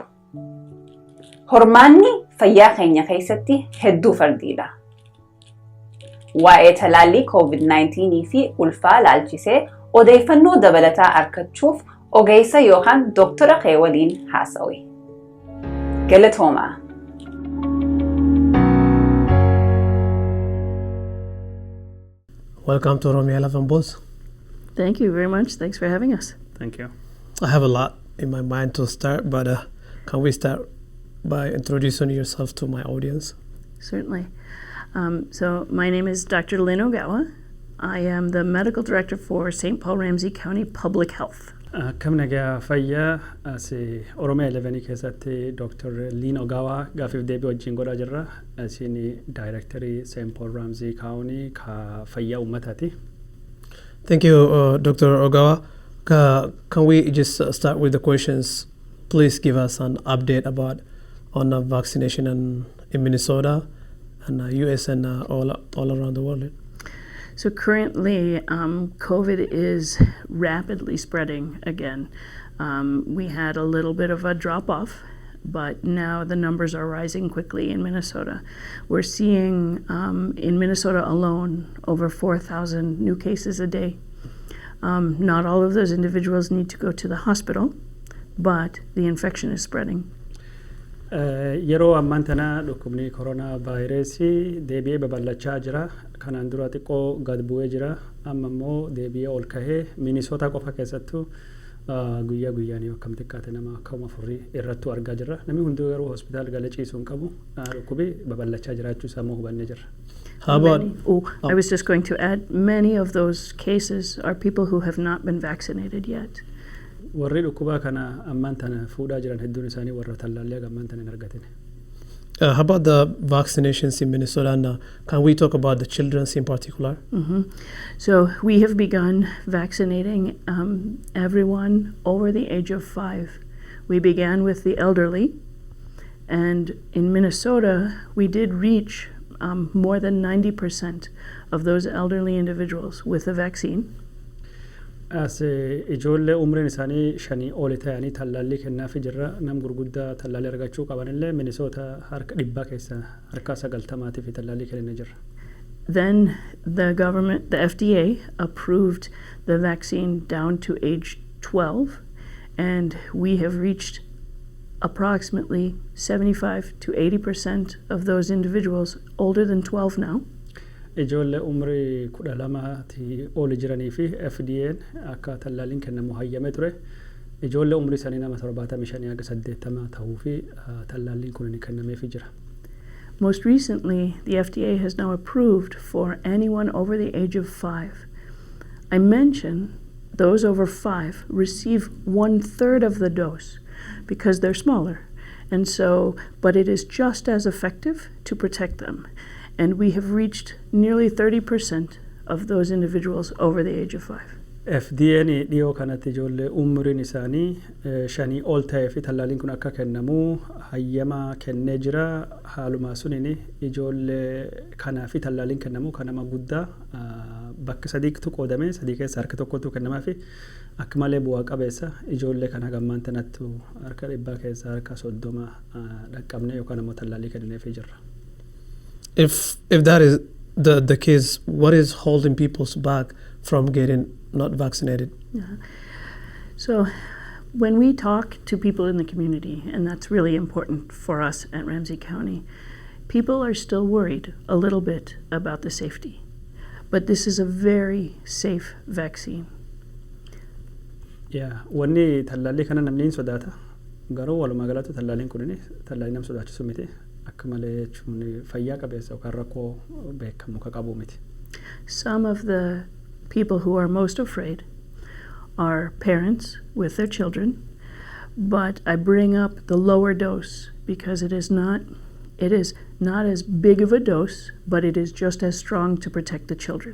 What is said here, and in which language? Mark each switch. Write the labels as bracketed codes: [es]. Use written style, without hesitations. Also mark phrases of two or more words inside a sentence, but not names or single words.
[om] Hormaanni fayyaa keenya keessatti hedduu fardiidha. Waa'ee talaallii COVID-19 fi ulfaa laalchisee odeeffannoo dabalataa argachuuf ogeessa yookaan doktora kee waliin haasawi. Galatoomaa. [en] Welcome to OROMIA11 boss. Thank you very much. Thanks for having us. Thank you. I have a lot in my mind to start, but can we start by introducing yourself to my audience? Certainly. So my name is Dr. Lynn Ogawa. I am the medical director for St. Paul Ramsey County Public Health. [om] Kam nagaa fayyaa as OROMIA11 keessatti Dr. Lynn Ogawa gaafiif deebii wajjin godhaa jirra. Isin Directory St. Paul Ramsey County ka fayyaa uummataati. [en] Thank you, Dr. Ogawa. Can we just start with the questions? Please give us an update about on vaccination in Minnesota and US and all around the world. So currently, COVID is rapidly spreading again. We had a little bit of a drop-off, but now the numbers are rising quickly in Minnesota. We're seeing in Minnesota alone over 4,000 new cases a day. Not all of those individuals need to go to the hospital, but the infection is spreading. [om] Yeroo ammaan tana dhukkubni koronaa vaayirasii deebi'ee babal'achaa jira. Kanaan dura xiqqoo gad bu'ee jira. Amma immoo deebi'ee ol kahee Minnesota qofa keessattuu guyyaa guyyaanii akkam xiqqaate nama akkuma furii irrattu argaa jirra. Namni hundi garuu hospitaala galee ciisuu hin qabu. Dhukkubi babal'achaa jiraachuu isaa immoo hubannee jirra. [en] How about? I was just going to add, many of those cases are people who have not been vaccinated yet. [om] Warri dhukkubaa kana ammaan tana fuudhaa jiran hedduun isaanii warra tallaallee ammaan tana hin argatine. [en] How about the vaccinations in Minnesota? And can we talk about the children in particular? So we have begun vaccinating everyone over the age of 5. We began with the elderly, and in Minnesota we did reach more than 90% of those elderly individuals with the vaccine. [om] As ijoollee umriin isaanii 5 oli ta'anii tallaalii kennaafi jirra. Nam gurguddaa tallaalii argachuu qabanillee Minnesota harka 100 keessa harka 90 fi tallaalii kennee jirra. [en] Then the government, the FDA, approved the vaccine down to age 12, and we have reached approximately 75 to 80% of those individuals older than 12 now. [om] Ijoollee umrii 12 oli jiranii fi FDA'n akka tallaaliin kennamu hayyame ture. Ijoollee umrii isaanii nama 75 haga 80 ta'uu fi tallaaliin kun ni kennameefii jira. [en] Most recently, the FDA has now approved for anyone over the age of 5. I mention those over 5 receive 1/3 of the dose because they're smaller. And so, but it is just as effective to protect them. And we have reached nearly 30% of those individuals over the age of 5. [om] FDA'n dhiyoo kanatti ijoollee umriin isaanii 5 ol ta'ee fi tallaalliin kun akka kennamu hayyama kennee jira. Haaluma suniin ijoollee kanaa fi tallaalliin kennamu kan nama guddaa bakka sadiitu qoodame, sadii keessa harka tokkotu kennamaa fi akka malee bu'aa qabeessa ijoollee kana gammaan tanattu harka 100 keessa harka 30 dhaqqabne yookaan immoo tallaallii kennineefii jirra. [en] If that is the case, what is holding people back from getting not vaccinated? So when we talk to people in the community, and that's really important for us at Ramsey County, people are still worried a little bit about the safety. But this is a very safe vaccine. Yeah, [om] wanni tallaalii kana namni hin sodaata. Garuu walumaa galatti tallaalliin kun tallaalii nam sodaachisu miti. Akka malee jechuun fayyaa qabeessa yookaan rakkoo beekamu ka qabu miti. [en] Some of the people who are most afraid are parents with their children, but I bring up the lower dose because it is not as big of a dose, but it is just as strong to protect the children.